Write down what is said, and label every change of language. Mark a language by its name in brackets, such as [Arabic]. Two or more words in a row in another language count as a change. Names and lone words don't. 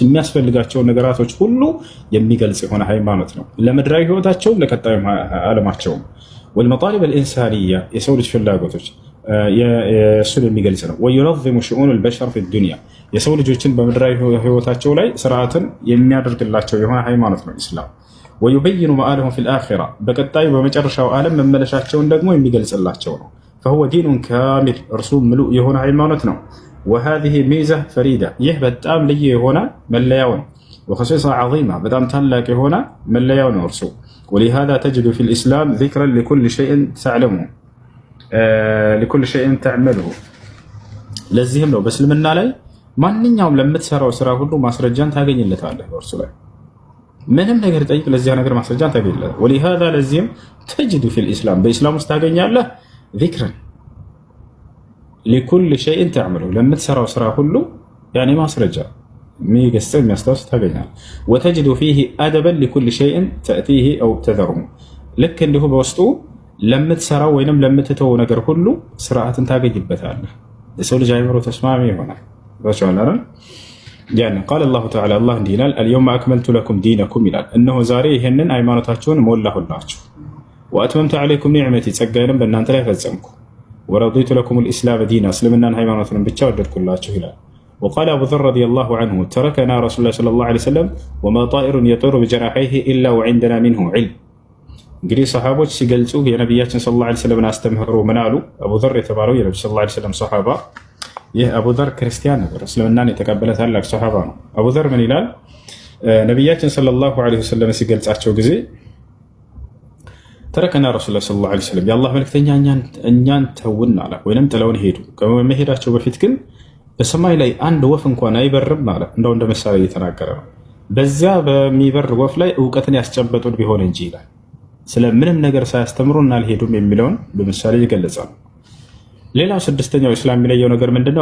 [Amharic] የሚያስፈልጋቸውን ነገራቶች ሁሉ የሚገልጽ የሆነ ሃይማኖት ነው። ለምድራዊ ህይወታቸውም ለቀጣዩ ዓለማቸውም [Arabic] والمطالب الإنسانية [Amharic] የሰው ልጅ ፍላጎቶች እሱን የሚገልጽ ነው። [Arabic] وينظم شؤون البشر في الدنيا [Amharic] የሰው ልጆችን በምድራዊ ህይወታቸው ላይ ስርዓትን የሚያደርግላቸው የሆነ ሃይማኖት ነው ኢስላም። [Arabic] ويبين مآلهم في الآخرة [Amharic] በቀጣዩ በመጨረሻው ዓለም መመለሻቸውን ደግሞ የሚገልጽላቸው ነው። فهو [Arabic] دين كامل [Amharic] እርሱም ምሉእ የሆነ ሃይማኖት ነው። [Arabic] وهذه ميزة فريدة [Amharic] ይህ በጣም ልዩ የሆነ መለያው ነው። [Arabic] وخصيصة عظيمة [Amharic] በጣም ታላቅ የሆነ መለያው ነው እርሱ [Arabic] ولهذا تجد في الإسلام ذكرا لكل شيء تعلمه لكل شيء تعمله [Amharic] ለዚህም ነው በእስልምና ላይ ማንኛውም ለምትሰራው ስራ ሁሉ ማስረጃን ታገኝለታለህ። በእርሱ ላይ ምንም ነገር ጠይቅ፣ ለዚያ ነገር ማስረጃን ታገኝለታለህ። ولهذا ለዚህም [Arabic] تجد في الإسلام [Amharic] በእስላም ውስጥ ታገኛለህ ذكرا [Arabic] لكل شيء تعمله [Amharic] ለምትሰራው ስራ ሁሉ يعني ማስረጃ የሚገስጽ የሚያስታውስ ታገኛለህ። [Arabic] وتجد فيه أدبا لكل شيء تأتيه أو تذره [Amharic] ልክ እንዲሁ በውስጡ ለምትሰራው ወይንም ለምትተው ነገር ሁሉ ስርዓትን ታገኝበታለህ። የሰው ልጅ አይምሮ ተስማሚ ይሆናል። ባቻላራ ያን [Arabic] قال الله تعالى [Amharic] الله እንዲህ ይላል [Arabic] اليوم أكملت لكم دينكم [Amharic] ይላል እነሆ ዛሬ ይሄንን ሃይማኖታችሁን ሞላሁላችሁ [Arabic] وأتممت عليكم نعمتي [Amharic] ጸጋዬንም በእናንተ ላይ ፈጸምኩ [Arabic] ورضيت لكم الإسلام دينا [Amharic] እስልምናን ሃይማኖትን ብቻ ወደድኩላችሁ ይላል። [Arabic] وقال أبو ذر رضي الله عنه تركنا رسول الله صلى الله عليه وسلم وما طائر يطير بجناحيه إلا وعندنا منه علم [Amharic] እንግዲህ ሰሃቦች ሲገልጹ የነቢያችን [Arabic] صلى الله عليه وسلم [Amharic] አስተምህሮ ምን አሉ? አቡ ዘር የተባለው የነብዩ [Arabic] صلى الله عليه وسلم [Amharic] ሰሃባ ይህ አቡ ዘር ክርስቲያን ነበር፣ እስልምናን የተቀበለ ታላቅ ሰሃባ ነው። አቡ ዘር ምን ይላል? ነቢያችን [Arabic] صلى الله عليه وسلم [Amharic] ሲገልጻቸው ጊዜ [Arabic] تركنا رسول الله صلى الله عليه وسلم [Amharic] የአላህ መልክተኛ እኛን ተውን አለ፣ ወይንም ጥለውን ሄዱ። ከመሄዳቸው በፊት ግን በሰማይ ላይ አንድ ወፍ እንኳን አይበርም አለ። እንደው እንደ ምሳሌ እየተናገረ ነው። በዚያ በሚበር ወፍ ላይ እውቀትን ያስጨበጡን ቢሆን እንጂ ይላል። ስለምንም ነገር ሳያስተምሩን አልሄዱም የሚለውን በምሳሌ ይገለጻል። ሌላው ስድስተኛው እስላም የሚለየው ነገር ምንድነው?